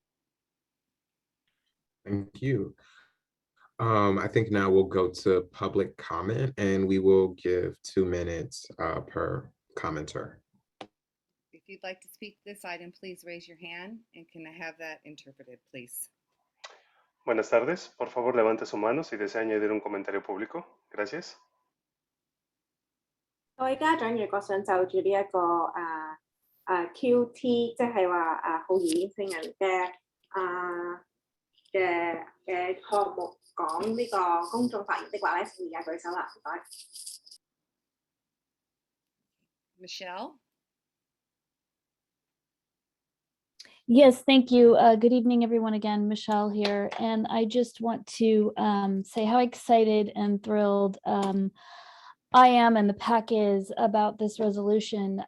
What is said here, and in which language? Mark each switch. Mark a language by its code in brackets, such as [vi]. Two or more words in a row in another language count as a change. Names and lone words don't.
[en] Thank you. I think now we'll go to public comment, and we will give 2 minutes per commenter. If you'd like to speak to this item, please raise your hand, and can I have that interpreted, please? [es] Buenas tardes. Por favor, levante su mano si desea añadir un comentario público. Gracias. [yue] 各位家長，如果想就住呢一個QT， 即係話好易性人嘅項目講呢個公眾發言的話咧，請而家舉手啦，唔該。 [en] Michelle? Yes, thank you. Good evening, everyone. Again, Michelle here. And I just want to say how excited and thrilled I am and the PAC is about this resolution.